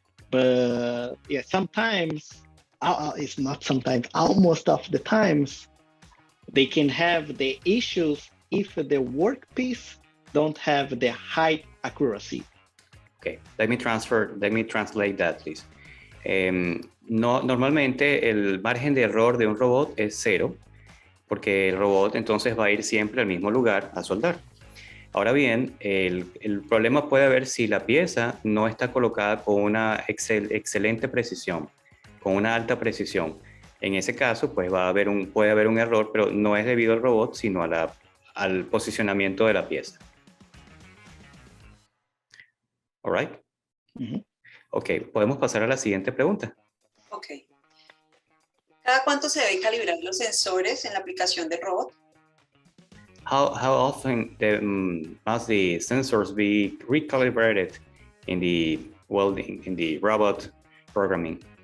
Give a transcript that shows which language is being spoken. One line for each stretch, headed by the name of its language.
English: But yeah, sometimes, it's not sometimes, almost of the times, they can have the issues if the workpiece don't have the high accuracy. Okay, let me translate that, please.
Spanish: No, normalmente el margen de error de un robot es 0, porque el robot entonces va a ir siempre al mismo lugar a soldar. Ahora bien, el problema puede haber si la pieza no está colocada con una excelente precisión, con una alta precisión. En ese caso, pues puede haber un error, pero no es debido al robot, sino al posicionamiento de la pieza.
English: All right? Mm-hmm.
Spanish: Ok, podemos pasar a la siguiente pregunta. Ok. ¿Cada cuánto se debe calibrar los sensores en la aplicación del robot?
English: How often must the sensors be recalibrated in the robot programming?